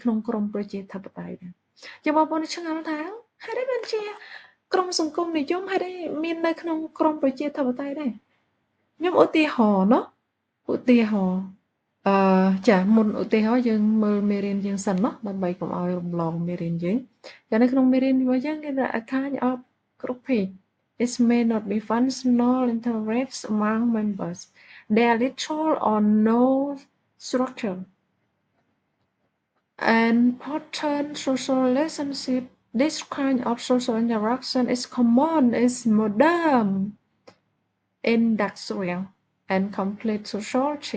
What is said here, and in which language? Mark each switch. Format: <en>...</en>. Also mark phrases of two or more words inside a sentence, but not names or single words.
<km>ក្នុងក្រមប្រជាធិបតេយ្យដែរចាំបងប្អូនឆ្ងល់ថាហេតុអីបានជាក្រមសង្គមនិយមហេតុអីមាននៅក្នុង ក្រមប្រជាធិបតេយ្យដែរខ្ញុំឧទាហរណ៍ឧទាហរណ៍ចាមុនឧ ទាហរណ៍យើងមើលមេរៀនយើងសិនដើម្បីកុំឲ្យរំលងមេរៀនយើងតែនៅក្នុងមេរៀនរបស់យើងគេថា</km> <en>a kind of grouping it may not be functional interests among members there are little or no structure and pattern social relationship this kind of social interaction is common is modern industrial and complete society.</en>